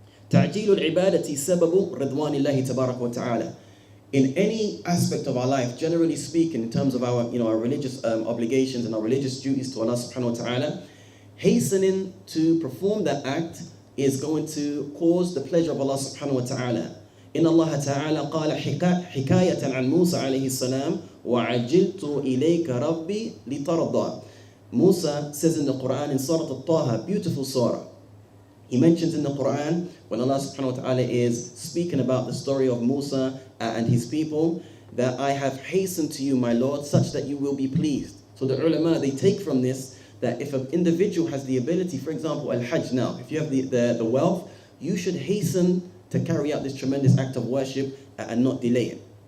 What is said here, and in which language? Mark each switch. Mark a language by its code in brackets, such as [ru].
[ar] تَعْجِيلُ الْعِبَادَةِ سَبَبُ رِضْوَانِ اللَّهِ تَبَارَكَ وَتَعَالَى. [en] In any aspect of our life, generally speaking, in terms of our, our religious obligations and our religious duties to Allah subhanahu wa ta'ala, hastening to perform that act is going to cause the pleasure of Allah subhanahu wa ta'ala. [ar] إن الله تعالى قال حكاية عن موسى عليه السلام وعجلت إليك ربي لترضى. [en] Musa says in the Qur'an in Surah Al-Taha, beautiful surah. He mentions in the Qur'an when Allah subhanahu wa ta'ala is speaking about the story of Musa and his people, that I have hastened to you, my Lord, such that you will be pleased. So the ulama, they take from this that if an individual has the ability, for example, al-Hajj now, if you have the wealth, you should hasten to carry out this tremendous act of worship and not delay it.